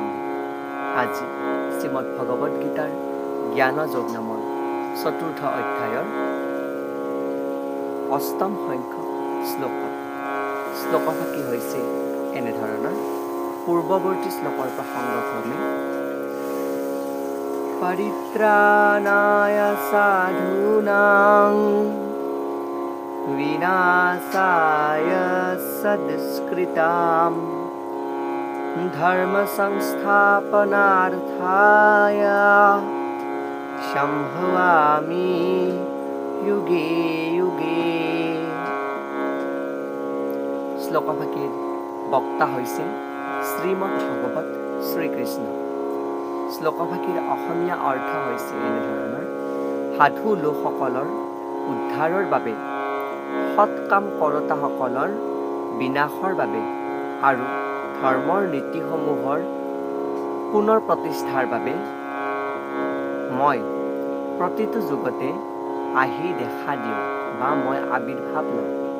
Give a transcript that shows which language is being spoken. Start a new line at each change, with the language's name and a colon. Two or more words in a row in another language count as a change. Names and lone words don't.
Assamese: আজি শ্রীমদ্ ভগবত গীতাৰ জ্ঞান যোগ নামৰ চতুৰ্থ অধ্যায়ৰ অষ্টম সংখ্যক শ্লোকভাগী হৈছে এনেধৰণৰ। পূৰ্বৱৰ্তী শ্লোকৰ প্ৰসংগক্ৰমে
Sanskrit: परित्राणाय साधूनां विनाशाय सदुष्कृतां धर्म संस्थापनार्थाय सम्भवामि युगे युगे।
Assamese: শ্লোকভাগীৰ বক্তা হৈছে শ্ৰীমদ্ ভগৱত শ্ৰীকৃষ্ণ। শ্লোকভাগীৰ অসমীয়া অৰ্থ হৈছে এনেধৰণৰ। সাধু লোকসকলৰ উদ্ধাৰৰ বাবে, সৎ কাম কৰোতাসকলৰ বিনাশৰ বাবে আৰু ধৰ্মৰ নীতিসমূহৰ পুনৰ প্ৰতিষ্ঠাৰ বাবে মই প্ৰতিটো যুগতে আহি দেখা দিওঁ বা মই আৱিৰ্ভাৱ লওঁ।